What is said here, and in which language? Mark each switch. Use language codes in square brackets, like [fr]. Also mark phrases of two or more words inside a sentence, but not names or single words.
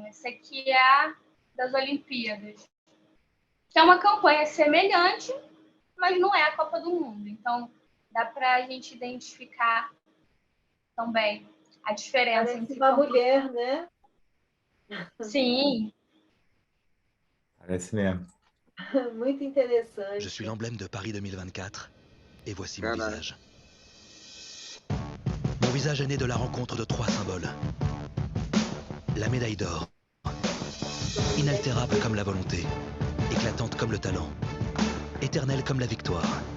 [pt] Esse aqui é a das Olimpíadas, que é uma campanha semelhante, mas não é a Copa do Mundo. Então, dá para a gente identificar também a diferença entre entre uma mulher, né? Sim. Parece mesmo. Muito interessante. [fr] Je suis l'emblème de Paris 2024 et voici mon visage. Mon visage est né de la rencontre de 3 symboles. La médaille d'or, inaltérable comme la volonté, éclatante comme le talent, éternelle comme la victoire.